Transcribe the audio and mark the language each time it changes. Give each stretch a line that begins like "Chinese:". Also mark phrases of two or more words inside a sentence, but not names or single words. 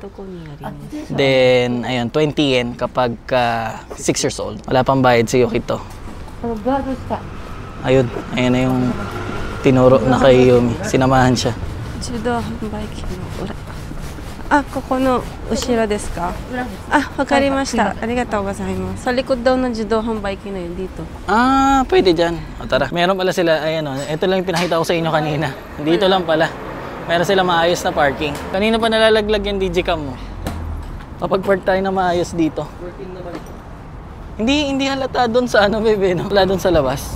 Filipino: Then, ayun, 20 yen kapag ka 6
English: years old.
Filipino: Wala pang bayad si Yukito. Ayun na yung tinuro na kay Yumi. Sinamahan siya.
Japanese: ここの後ろですか? わかりました。ありがとうございます.
Filipino: Sa likod daw ng
Japanese: 自動販売機
Filipino: na yun dito. Pwede dyan. Tara. Meron pala sila, ito lang yung pinakita ko sa inyo kanina. Dito lang pala. Meron sila maayos na parking. Kanina pa nalalaglag yung digicam mo. Kapag park tayo na maayos dito. Hindi halata doon sa bebe, Wala doon sa labas.